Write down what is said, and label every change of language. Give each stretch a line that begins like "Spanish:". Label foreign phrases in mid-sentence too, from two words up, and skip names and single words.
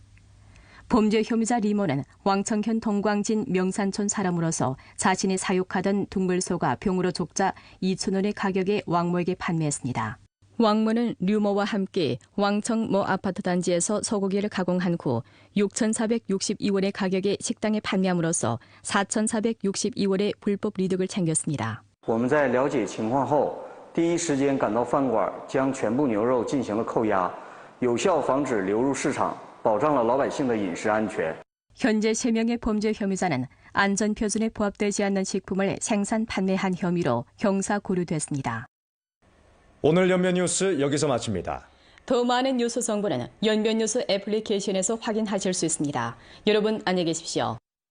Korean: 범죄 혐의자 리모는 왕청현 동광진 명산촌 사람으로서 자신이 사육하던 둥글소가 병으로 죽자 2,000원의 가격에 왕모에게 판매했습니다. 왕모는 류모와 함께 왕청 모 아파트 단지에서 소고기를 가공한 후 6,462원의 가격에 식당에 판매함으로써 4,462원의 불법 이득을 챙겼습니다.
Chinese: 我们在了解情况后，第一时间赶到饭馆，将全部牛肉进行了扣押，有效防止流入市场，保障了老百姓的饮食安全。
Korean: 현재 3명의 범죄 혐의자는 안전표준에 부합되지 않는 식품을 생산 판매한 혐의로 형사 고려됐습니다. 오늘 연변 뉴스 여기서 마칩니다. 더 많은 뉴스 정보는 연변 뉴스 애플리케이션에서 확인하실 수 있습니다. 여러분 안녕히 계십시오.